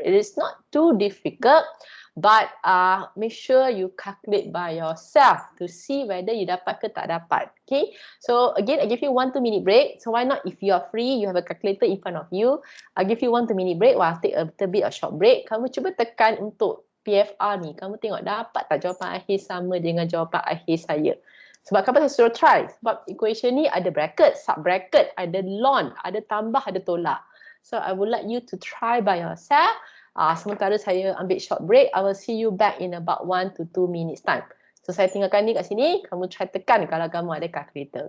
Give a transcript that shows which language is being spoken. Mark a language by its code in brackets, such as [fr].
[en] It is not too difficult, but make sure you calculate by yourself to see whether you [ms] dapat ke tak dapat. [en] Okay, so again, I give you 1-2 minute break. So why not, if you are free, you have a calculator in front of you, I'll give you 1-2 minute break while I take a little bit of short break. [ms] Kamu cuba tekan untuk PFR ni, kamu tengok dapat tak jawapan akhir sama dengan jawapan akhir saya. Sebab kenapa saya suruh try? Sebab equation ni ada bracket, sub bracket, ada ln, ada tambah, ada tolak. [en] So I would like you to try by yourself. [ms] Sementara saya ambil [en] short break, I will see you back in about 1-2 minutes time. [ms] So saya tinggalkan ni kat sini, kamu try tekan kalau kamu ada calculator.